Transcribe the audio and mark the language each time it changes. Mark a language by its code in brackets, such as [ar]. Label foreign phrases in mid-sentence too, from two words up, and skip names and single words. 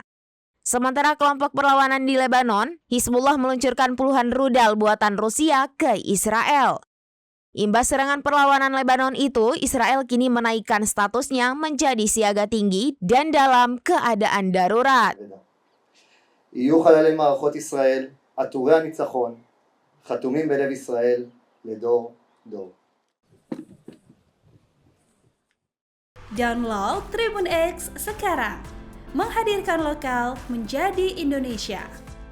[id] Sementara kelompok perlawanan di Lebanon, Hizbullah meluncurkan puluhan rudal buatan Rusia ke Israel. Imbas serangan perlawanan Lebanon itu, Israel kini menaikkan statusnya menjadi siaga tinggi dan dalam keadaan darurat. [he] יהיו חללי מערכות ישראל, עטורי הניצחון, חתומים בלב ישראל לדור דור. [id] Download Tribun X sekarang, menghadirkan lokal menjadi Indonesia.